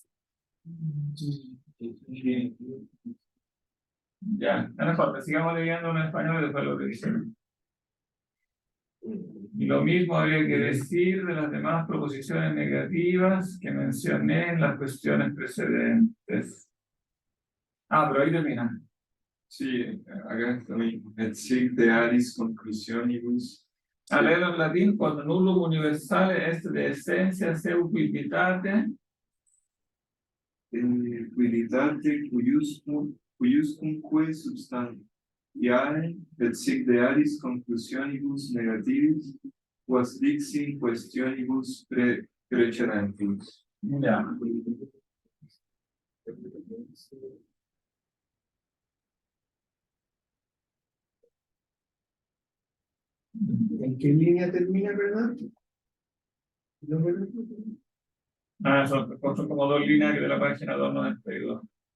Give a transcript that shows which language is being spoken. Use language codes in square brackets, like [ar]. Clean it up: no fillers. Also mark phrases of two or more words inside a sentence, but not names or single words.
[es] Ya, no importa, sigamos leyendo en español y después lo revisemos. Y lo mismo habría que decir de las demás proposiciones negativas que mencioné en las cuestiones precedentes. Pero ahí termina. Sí, acá está bien. [la] Et sic de aris conclusionibus. [es] A leerlo en latín, [la] quod nullum universale est de essentia seu quidditate. Quidditate cuiuscumque substantiae, et sic de aris conclusionibus negativis, quas dixi in questionibus precedentis. [es] Ya. ¿En qué línea termina, verdad? Son como dos líneas de la página 292.